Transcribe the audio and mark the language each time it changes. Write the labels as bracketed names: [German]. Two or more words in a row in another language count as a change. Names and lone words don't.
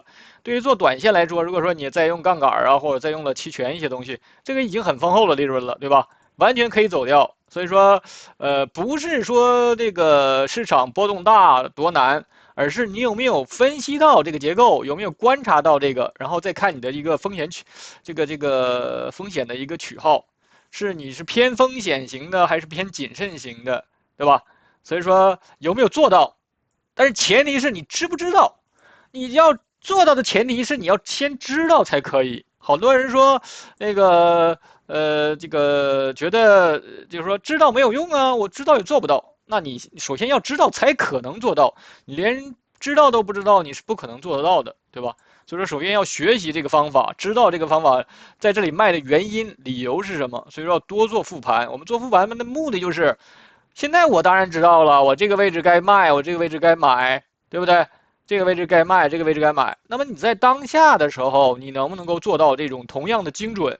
[Chinese] 對於做短線來說，如果說你再用槓桿啊，或者再用了期權一些東西，這個已經很豐厚的利潤了，對吧？完全可以走掉。所以說，不是說這個市場波動大多難。而是你有沒有分析到這個結構，有沒有觀察到這個，然後再看你的一個風險這個風險的一個取號，是你是偏風險型的還是偏謹慎型的，對吧？所以說有沒有做到，但是前提是你知不知道，你要做到的前提是你要先知道才可以。好多人說那個這個覺得就是說知道沒有用啊，我知道也做不到。那你首先要知道才可能做到，你連知道都不知道，你是不可能做得到的，對吧？所以說首先要學習這個方法，知道這個方法在這裡賣的原因、理由是什麼。所以說要多做復盤。我們做復盤的目的就是，現在我當然知道了，我這個位置該賣，我這個位置該買，對不對？這個位置該賣，這個位置該買。那麼你在當下的時候，你能不能夠做到這種同樣的精準？